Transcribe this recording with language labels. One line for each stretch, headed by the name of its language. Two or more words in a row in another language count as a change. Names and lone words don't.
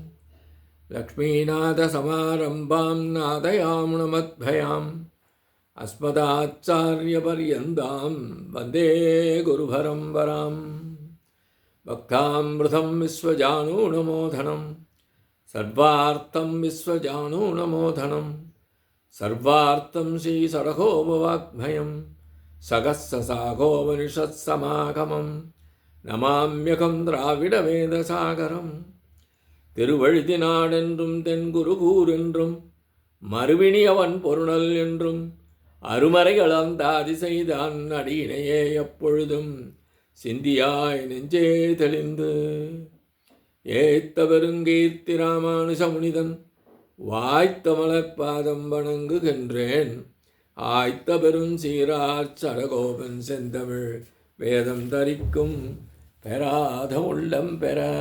Sanskrit: लक्ष्मीनाथसमारम्भां नादयामुणमद्भयाम् अस्मदाचार्यपर्यन्तां वन्दे गुरुपरम्परां भक्तामृतं विश्वजानूनमोधनं सर्वार्थं विश्वजानूनमोधनं सर्वार्थं श्रीसडगोपवाग्भयं सगस्ससागोपनिषत्समागमं नमाम्यहं द्राविडवेदसागरम्
Tamil: திருவழுதி நாடென்றும் தென்குருகூர் என்றும் மறுவினியவன் பொருணல் என்றும் அருமறைகளந்த அதிசெய்தான் அடியினையே எப்பொழுதும் சிந்தியாய் நெஞ்சே தெளிந்து ஏத்த பெருங்கீர்த்தி ராமானுஜ முனிதன் வாய்த்த மலர்பாதம் வணங்குகின்றேன் ஆய்த்த பெரும் சீரார் சடகோபன் செந்தமிழ் வேதம் தரிக்கும் பெறாத உள்ளம் பெற.